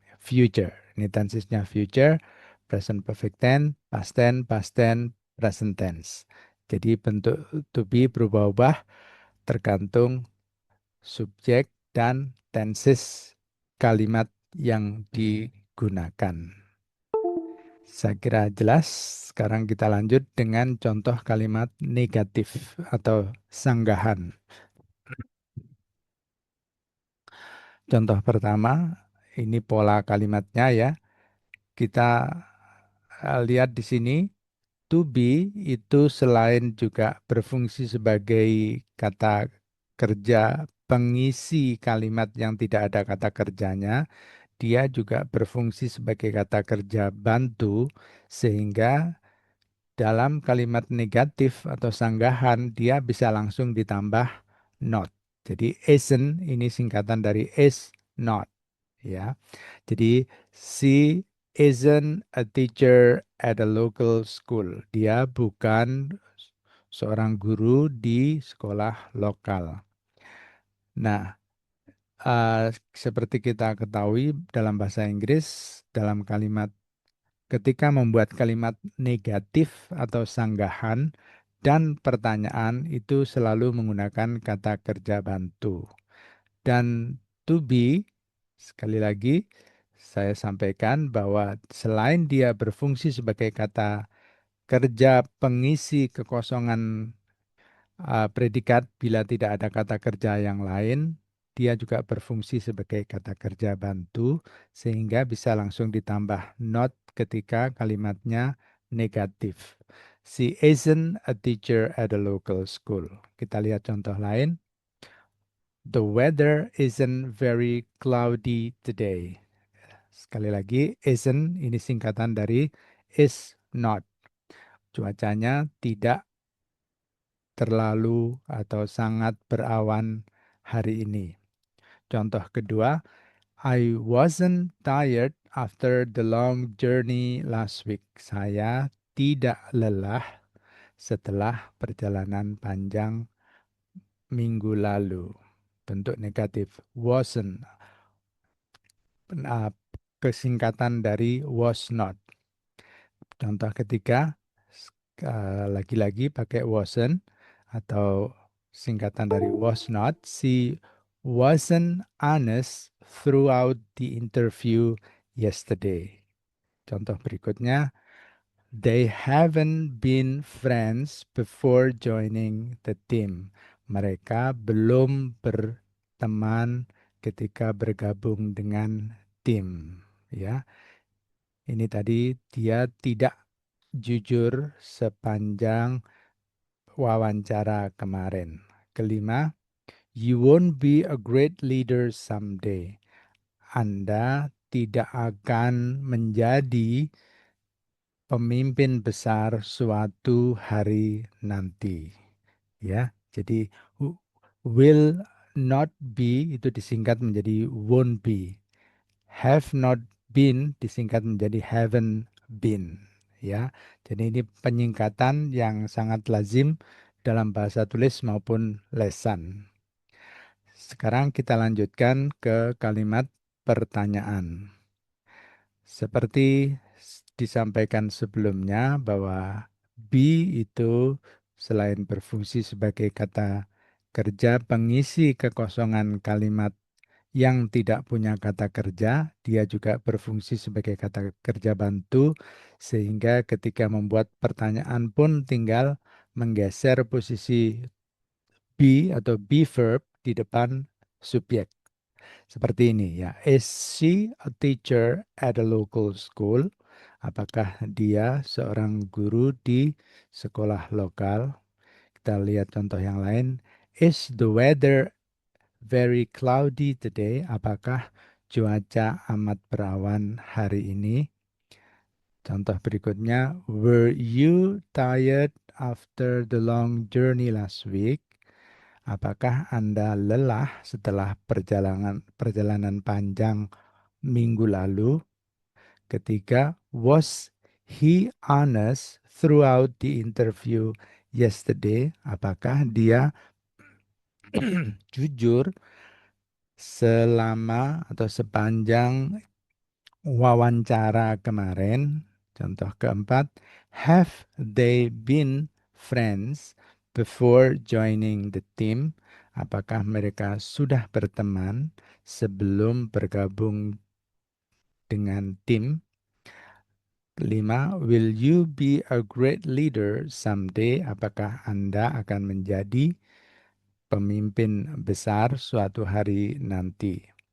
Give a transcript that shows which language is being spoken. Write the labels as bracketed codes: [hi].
[en] Future. [id] Ini tensesnya future, present perfect tense, past tense, present tense. Jadi bentuk to be berubah-ubah tergantung subjek dan tenses kalimat yang digunakan. Saya kira jelas. Sekarang kita lanjut dengan contoh kalimat negatif atau sanggahan. Contoh pertama, ini pola kalimatnya ya. Kita lihat di sini, to be itu selain juga berfungsi sebagai kata kerja pengisi kalimat yang tidak ada kata kerjanya, dia juga berfungsi sebagai kata kerja bantu, sehingga dalam kalimat negatif atau sanggahan dia bisa langsung ditambah not. Jadi isn't ini singkatan dari is not, ya. Jadi [en] she isn't a teacher at a local school. [id] Dia bukan seorang guru di sekolah lokal. Nah, seperti kita ketahui dalam bahasa Inggris, dalam kalimat ketika membuat kalimat negatif atau sanggahan dan pertanyaan itu selalu menggunakan kata kerja bantu. Dan to be, sekali lagi saya sampaikan bahwa selain dia berfungsi sebagai kata kerja pengisi kekosongan predikat bila tidak ada kata kerja yang lain, dia juga berfungsi sebagai kata kerja bantu sehingga bisa langsung ditambah not ketika kalimatnya negatif. [en] She isn't a teacher at a local school. [id] Kita lihat contoh lain. [en] The weather isn't very cloudy today. [id] Sekali lagi, isn't ini singkatan dari is not. Cuacanya tidak terlalu atau sangat berawan hari ini. Contoh kedua, [en] I wasn't tired after the long journey last week. [id] Saya tidak lelah setelah perjalanan panjang minggu lalu. Bentuk negatif, wasn't, kesingkatan dari was not. Contoh ketiga, lagi-lagi pakai wasn't atau singkatan dari was not. [en] She wasn't honest throughout the interview yesterday. [id] Contoh berikutnya, [en] they haven't been friends before joining the team. [id] Mereka belum berteman ketika bergabung dengan tim. Ya, ini tadi dia tidak jujur sepanjang wawancara kemarin. Kelima, [en] you won't be a great leader someday. [id] Anda tidak akan menjadi pemimpin besar suatu hari nanti. Ya, jadi will not be itu disingkat menjadi won't be. Have not been disingkat menjadi haven't been. Ya, jadi ini penyingkatan yang sangat lazim dalam bahasa tulis maupun lesan. Sekarang kita lanjutkan ke kalimat pertanyaan. Seperti disampaikan sebelumnya bahwa be itu selain berfungsi sebagai kata kerja pengisi kekosongan kalimat yang tidak punya kata kerja, dia juga berfungsi sebagai kata kerja bantu, sehingga ketika membuat pertanyaan pun tinggal menggeser posisi be atau be verb di depan subjek. Seperti ini ya. [en] Is she a teacher at a local school? [id] Apakah dia seorang guru di sekolah lokal? Kita lihat contoh yang lain. [en] Is the weather very cloudy today? [id] Apakah cuaca amat berawan hari ini? Contoh berikutnya, [en] were you tired after the long journey last week? [id] Apakah Anda lelah setelah perjalanan panjang minggu lalu? Ketiga, [en] was he honest throughout the interview yesterday? [id] Apakah dia jujur selama atau sepanjang wawancara kemarin? Contoh keempat, [en] have they been friends before joining the team? [id] Apakah mereka sudah berteman sebelum bergabung dengan tim? Kelima, [en] will you be a great leader someday? [id] Apakah Anda akan menjadi pemimpin besar suatu hari nanti?